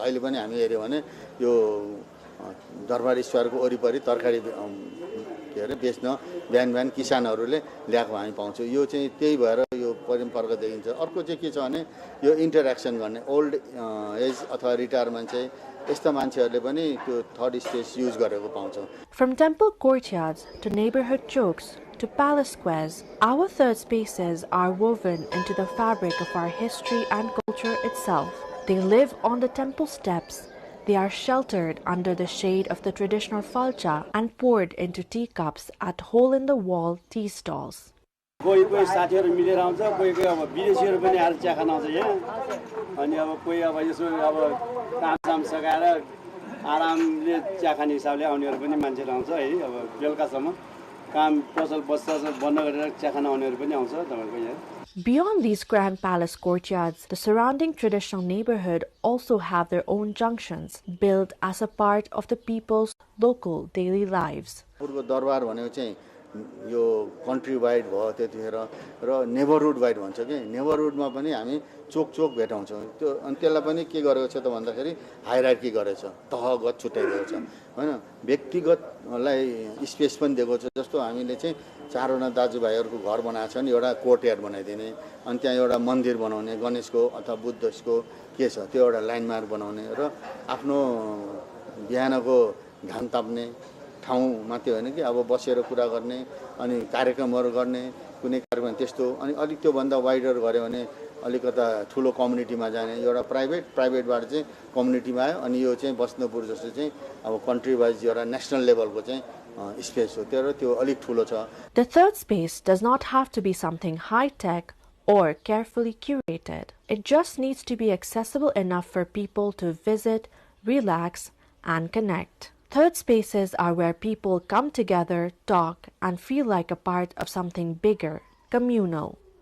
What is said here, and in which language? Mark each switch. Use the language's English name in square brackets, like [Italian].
[Nepali] अहिले पनि हामी हेऱ्यौँ भने यो दरबार स्क्वायरको वरिपरि तरकारी के अरे बेच्न बिहान बिहान किसानहरूले ल्याएको हामी पाउँछौँ. यो चाहिँ त्यही भएर यो परम्परागत देखिन्छ. अर्को चाहिँ के छ भने यो इन्टरेक्सन गर्ने ओल्ड एज अथवा रिटायर मान्छे यस्ता मान्छेहरूले पनि त्यो थर्ड स्पेस युज गरेको पाउँछौँ. [English] From temple courtyards to neighborhood chokes to palace squares, our third spaces are woven into the fabric of our history and culture itself. They live on the temple steps. They are sheltered under the shade of the traditional falcha and poured into teacups at hole-in-the-wall tea stalls. [Nepali] कोही कोही साथीहरु मिलेर आउँछ कोही कोही अब विदेशीहरु पनि आएर चिया खान आउँछ यहाँ अनि अब कोही अब यसो अब कामसाम सकाएर आरामले चिया खाने हिसाबले आउनेहरु पनि मान्छेहरु आउँछ है अब बेलुकासम्म काम पसल बस्छ बन्द गरेर चिया खान आउनेहरु पनि आउँछ तपाईको यहाँ. [English] Beyond these grand palace courtyards, the surrounding traditional neighborhood also have their own junctions, built as a part of the people's local daily lives. [Nepali] दरबार भनेको चाहिँ यो कन्ट्री वाइड भयो त्यतिखेर र नेबरहुड वाइड भन्छ कि नेबरहुडमा पनि हामी चोक चोक भेटाउँछौँ. त्यो अनि त्यसलाई पनि के गरेको छ त भन्दाखेरि हायरार्की गरेको छ, तहगत छुट्याइदिएको छ हैन. व्यक्तिगतलाई स्पेस पनि दिएको छ. जस्तो हामीले चाहिँ चारवटा दाजुभाइहरूको घर बनाएको छ नि एउटा कोर्टयार्ड बनाइदिने अनि त्यहाँ एउटा मन्दिर बनाउने गणेशको अथवा बुद्धको के छ त्यो एउटा ल्यान्डमार्क बनाउने र आफ्नो बिहानको घाम ताप्ने ठाउँ मात्रै होइन कि अब बसेर कुरा गर्ने अनि कार्यक्रमहरू गर्ने कुनै कार्यक्रम त्यस्तो अनि अलिक त्योभन्दा वाइडर गऱ्यो भने अलिकता ठुलो कम्युनिटीमा जाने एउटा प्राइभेटबाट चाहिँ कम्युनिटीमा आयो अनि यो चाहिँ बस्नपुर जस्तो चाहिँ अब कन्ट्री वाइज एउटा नेसनल लेभलको चाहिँ स्पेस हो त्यो अलिक ठुलो छ. [English] The third space does not have to be something high-tech or carefully curated. It just needs to be accessible enough for people to visit, relax, and connect. Third spaces are where people come together, talk, and feel like a part of something bigger, communal.